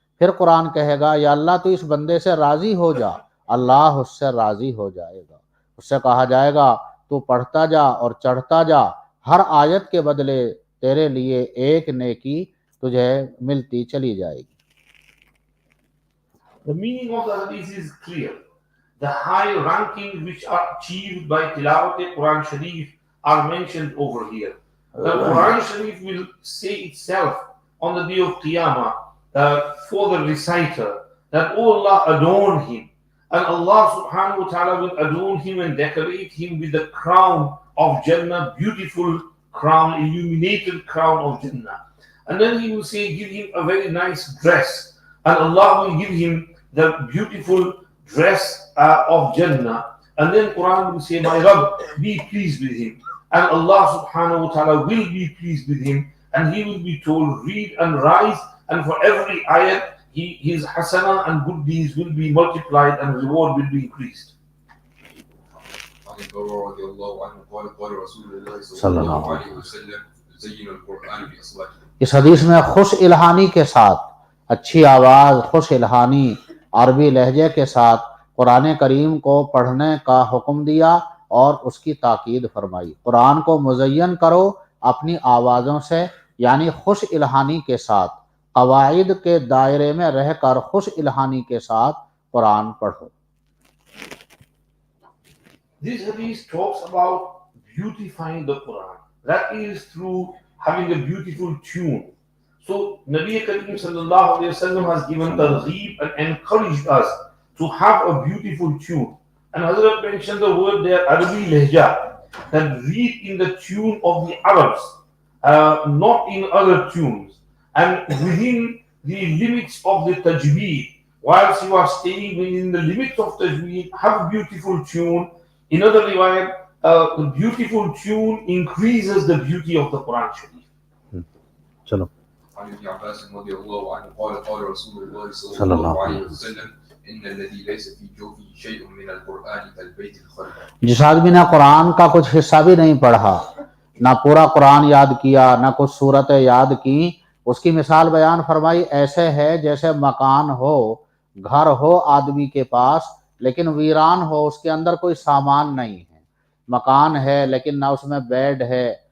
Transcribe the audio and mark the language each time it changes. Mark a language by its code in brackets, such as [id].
[ur] پھر قرآن کہے گا یا اللہ تو اس بندے سے راضی ہو جا، اللہ اس سے راضی ہو جائے گا. اس سے کہا جائے گا تو پڑھتا جا اور چڑھتا جا، ہر آیت کے بدلے تیرے لیے ایک نیکی تجھے ملتی چلی جائے گی. [en] The meaning of the hadith is clear. The high rankings which are achieved by Tilawat Quran Sharif are mentioned over here. The Quran Sharif will say itself on the day of Qiyamah for the reciter that, oh Allah, adorn him. And Allah subhanahu wa ta'ala will adorn him and decorate him with the crown of Jannah, beautiful crown, illuminated crown of Jannah. And then he will say, give him a very nice dress. And Allah will give him the beautiful dress of Jannah. And then Quran will say, my Rabb, be pleased with him. And Allah subhanahu wa ta'ala will be pleased with him. And he will be told, read and rise. And for every ayat, his hasana and good deeds will be multiplied and reward will be increased. [ar] عن البراء رضي الله عنه قال قال رسول الله صلى الله عليه وسلم زينوا القرآن بأصواتكم. [ur] اس حدیث میں خوش الہانی کے ساتھ، اچھی آواز، خوش الہانی عربی لہجے کے ساتھ قرآن کریم کو پڑھنے کا حکم دیا اور اس کی تاکید فرمائی. قرآن کو مزین کرو اپنی آوازوں سے، یعنی خوش الہانی کے ساتھ، قواعد کے دائرے میں رہ کر خوش الہانی کے ساتھ قرآن پڑھو. [en] This hadith talks about beautifying the Quran. That is through having a beautiful tune. So Nabi Kareem sallallahu alayhi wa sallam has given targheeb and encouraged us to have a beautiful tune. And Hadhrat mentioned the word there, Arabi lehja, that read in the tune of the Arabs, not in other tunes. And within the limits of the tajweed, whilst you are staying within the limits of tajweed, have a beautiful tune. In other riwayat, a beautiful tune increases the beauty of the Quran Sharif. [ur] چلو [ar] عن ابن عباس رضي الله عنه قال قال رسول الله صلى صلى الله الله عليه عليه وسلم إن الذي ليس في جوفه شيء من القرآن كالبيت الخرب. [ur] جس آدمی نے قرآن کا کچھ حصہ بھی نہیں پڑھا، نہ پورا قرآن یاد کیا، نہ کچھ صورتیں یاد کی، اس کی مثال بیان فرمائی ایسے ہے جیسے مکان ہو، گھر ہو آدمی کے پاس لیکن ویران ہو، اس کے اندر کوئی سامان نہیں ہے، مکان ہے لیکن نہ اس میں بیڈ ہے،